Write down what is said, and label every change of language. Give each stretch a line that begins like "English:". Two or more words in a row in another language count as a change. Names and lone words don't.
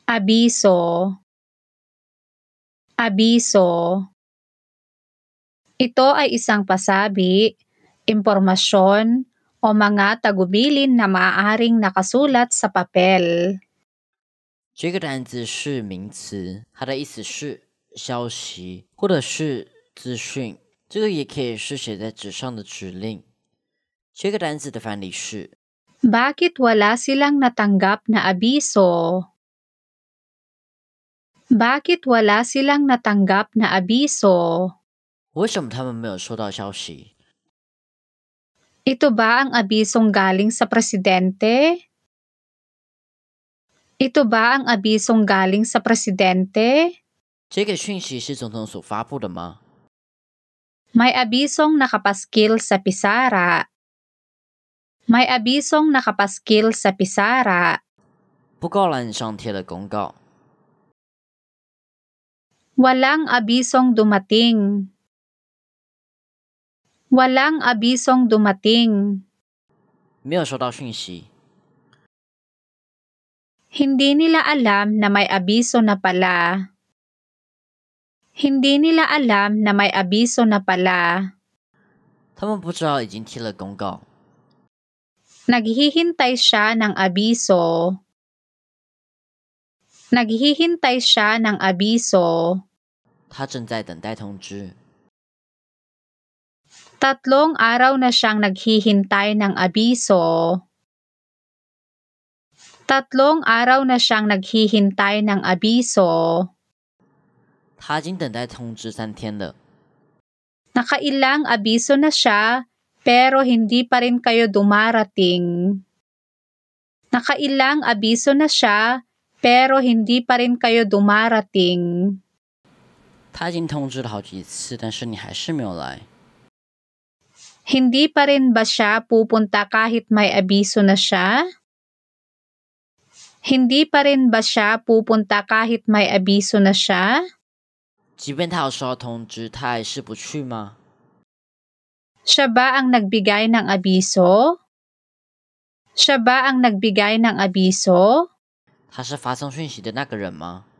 Filipino: Abiso. Abiso. Ito ay isang pasabi, impormasyon, o mga tagubilin na maaaring nakasulat sa papel.
Chinese: 这个单字是名词，它的意思是消息或者是资讯，这个也可以是写在纸上的指令。这个单字的范例是
Filipino: Bakit wala silang natanggap na abiso? Bakit wala silang natanggap na abiso?
Chinese: 为什么他们没有收到消息？
Filipino: Ito ba ang abisong galing sa presidente? Ito ba ang abisong galing sa presidente?
Chinese: 这个讯息是总统所发布的吗？
Filipino: May abisong nakapaskil sa pisara. May abisong nakapaskil sa pisara.
Chinese: 布告栏上贴了公告。
Filipino: Walang abisong dumating. Walang abisong dumating.
Chinese: 没有收到讯息。
Filipino: Hindi nila alam na may abiso na pala. Hindi nila alam na may abiso na pala.
Chinese: 他们不知道已经贴了公告。
Filipino: Naghihintay siya ng abiso. Naghihintay siya ng abiso.
Chinese: 他正在等待通知。
Filipino: 3 araw na siyang naghihintay ng abiso. 3 araw na siyang naghihintay ng abiso.
Chinese: 他已经等待通知3天了。
Filipino: Nakailang abiso na siya, pero hindi pa rin kayo dumarating. Nakailang abiso na siya, pero hindi pa rin kayo dumarating.
Chinese: 他已经通知了好几次，但是你还是没有来。
Filipino: Hindi pa rin ba siya pupunta kahit may abiso na siya? Hindi pa rin ba siya pupunta kahit may abiso na siya?
Chinese: 即便他有收到通知，他还是不去吗？
Filipino: Siya ba ang nagbigay ng abiso? Siya ba ang nagbigay ng abiso?
Chinese: 他是发送讯息的那个人吗？